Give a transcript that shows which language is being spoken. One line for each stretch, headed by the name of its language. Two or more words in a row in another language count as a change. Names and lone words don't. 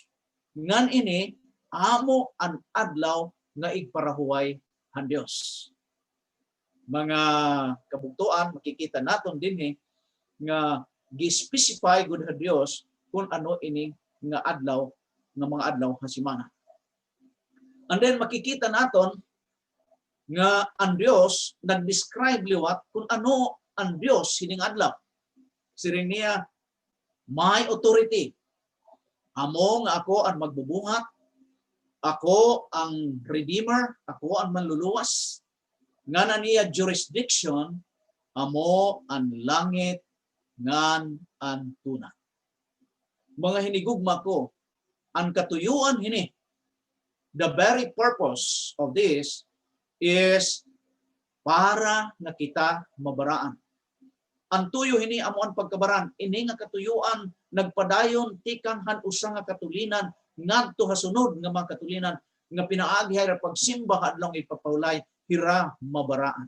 Waray: Ngan ini amo an adlaw nga igparahuway han Dios. Mga kabugtuan makikita naton dinhi nga gi-specify gud han Dios kung ano ini nga adlaw nga mga adlaw ha semana.
English: And then
Waray: makikita naton nga ang Dios nag-describe liwat kung ano ang Dios hining adlaw.
English: Siring niya, my authority.
Waray: Amo nga ako ang magbubuhat, ako ang redeemer, ako ang manluluwas. Nga na niya jurisdiction, amo ang langit, ngan ang tuna. Mga hinigugma ko, ang katuyuan hini,
English: the very purpose of this is
Waray: para na kita mabaraan. Ang tuyo hini amo ang pagkabaran, ini nga katuyuan nagpadayon tikang han usa nga katulinan ngadto ha sunod nga mga katulinan nga pinaagi ra pagsimba adlaw ipapahulay hira mabaraan.